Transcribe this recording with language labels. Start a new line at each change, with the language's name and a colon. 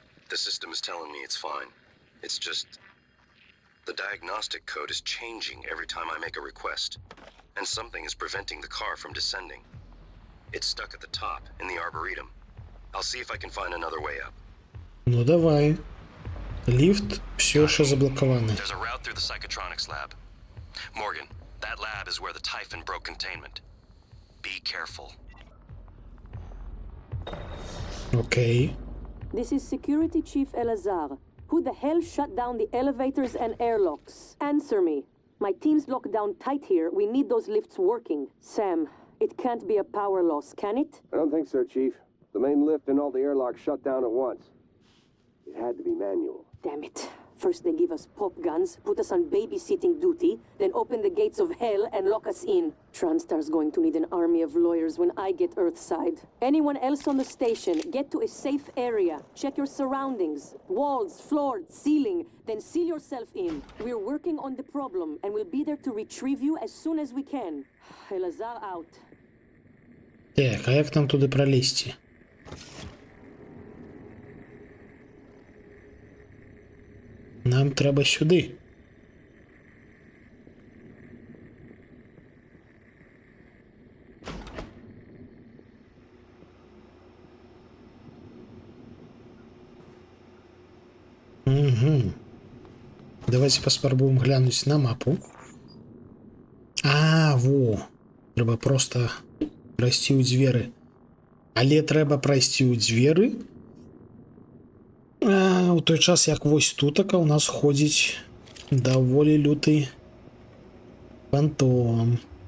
English: The system is telling me it's fine. It's just... the diagnostic code is changing every time I make a request. And something is preventing the car from descending. It's stuck at the top, in the Arboretum. I'll see if I can find another way up.
Russian: Ну давай.
Ukrainian: Ліфт все ще заблокований.
English: There's a route through the psychotronics lab. Morgan, that lab is where the Typhon broke containment. Be careful. Окей. This is Security Chief Elazar. Who the hell shut down the elevators and airlocks? Answer me. My team's locked down tight here. We need those lifts working. Sam, it can't be a power loss, can it? I don't think so, Chief. The main lift and all the airlocks shut down at once. It had to be manual. Damn it. First they give us pop guns, put us on babysitting duty, then open the gates of hell and lock us in. TranStar's going to need an army of lawyers when I get Earthside. Anyone else on the station, get to a safe area. Check your surroundings. Walls, floor, ceiling. Then seal yourself in. We're working on the problem and we'll be there to retrieve you as soon as we can. Elazar out.
Ukrainian: Так, а як нам туди пролізти? Нам треба сюди. Угу.
Belarusian: Давайте паспрабуем глянуть на мапу. А, во. Трэба просто прайсці ў дзверы. Але трэба прайсці ў дзверы. У той час, як вось тутака у нас ходзіць даволі люты фантом.